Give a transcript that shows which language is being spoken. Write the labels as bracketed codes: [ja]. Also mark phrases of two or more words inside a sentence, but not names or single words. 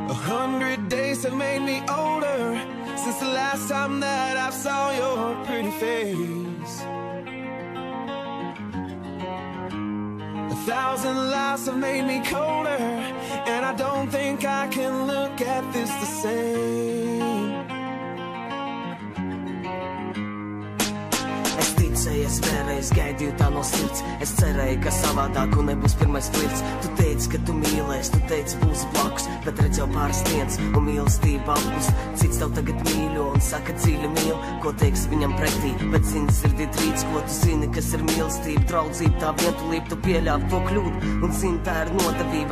[en] 100 days have made me older since the last time that I saw your pretty face. 1,000 lives have made me colder, and I don't think I can look at this the same. [lv] Es vēlreiz gaidīju tā no sirds. Es cerēju, ka savādāku nebūs pirmais flirts. Tu teici, ka tu mīlēsi, tu teici, būs blakus, bet redz jau pāris dienas un mīlestība apkus. Cits tev tagad mīļo un saka dziļi mīl, ko teiks viņam pretī, bet zini sirdī trīc, ko tu zini, kas ir mīlestība, draudzība, tā vientulība, tu pieļāvi to kļūdu un zini, tā ir nodevība.